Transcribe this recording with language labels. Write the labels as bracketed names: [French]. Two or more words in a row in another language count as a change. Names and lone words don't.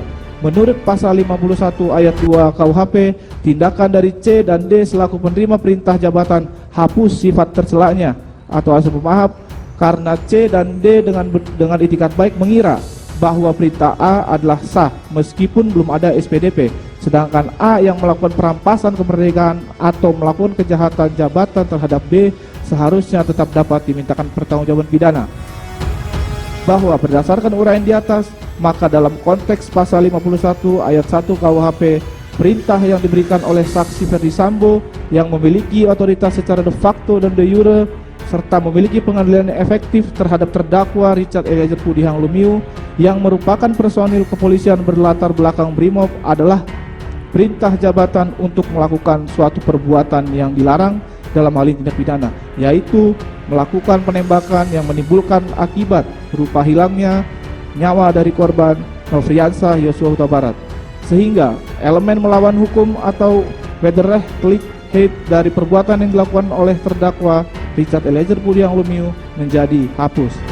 [Indonesian] Menurut pasal 51 ayat 2 KUHP, tindakan dari C dan D selaku penerima perintah jabatan hapus sifat tercelanya atau asal pemaaf, karena C dan D dengan itikat baik mengira bahwa perintah A adalah sah meskipun belum ada SPDP, sedangkan A yang melakukan perampasan kemerdekaan atau melakukan kejahatan jabatan terhadap B seharusnya tetap dapat dimintakan pertanggungjawaban pidana. Bahwa berdasarkan uraian di atas, maka dalam konteks pasal 51 ayat 1 KUHP, perintah yang diberikan oleh saksi Ferdi Sambo yang memiliki otoritas secara [Latin] de facto [Indonesian] dan [Latin] de jure [Indonesian] serta memiliki pengadilan efektif terhadap terdakwa Richard Eliezer Pudihang Lumiu yang merupakan personil kepolisian berlatar belakang BRIMOB adalah perintah jabatan untuk melakukan suatu perbuatan yang dilarang dalam hal ini tindak pidana, yaitu melakukan penembakan yang menimbulkan akibat berupa hilangnya nyawa dari korban Nofriansah Yosua Huta Barat, sehingga elemen melawan hukum atau wederrechtlichkeit dari perbuatan yang dilakukan oleh terdakwa Richard Eliezer Pudihang Lumiu menjadi hapus.